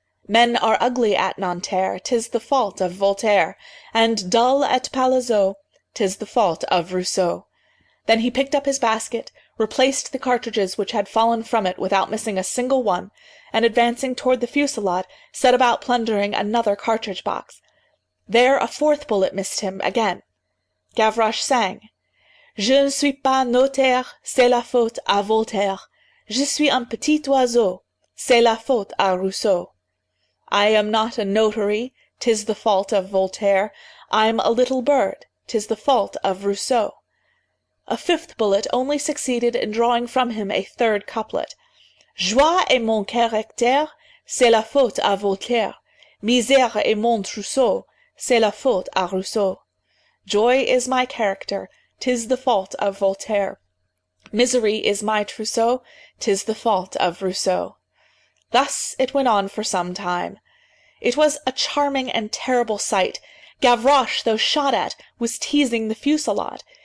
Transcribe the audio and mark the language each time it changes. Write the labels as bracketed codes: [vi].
[en] Men are ugly at Nanterre, 'tis the fault of Voltaire, and dull at Palaiseau, 'tis the fault of Rousseau." Then he picked up his basket, replaced the cartridges which had fallen from it without missing a single one, and advancing toward the fusillade, set about plundering another cartridge box. There a fourth bullet missed him again. Gavroche sang: [fr] "Je ne suis pas notaire, c'est la faute à Voltaire. Je suis un petit oiseau, c'est la faute à Rousseau." [en] I am not a notary, 'tis the fault of Voltaire. I'm a little bird, 'tis the fault of Rousseau. A fifth bullet only succeeded in drawing from him a third couplet: [fr] "Joie est mon caractère, c'est la faute à Voltaire. Misère est mon trousseau, c'est la faute à Rousseau." [en] Joy is my character, 'tis the fault of Voltaire. Misery is my trousseau, 'tis the fault of Rousseau. Thus it went on for some time. It was a charming and terrible sight. Gavroche, though shot at, was teasing the fusillade.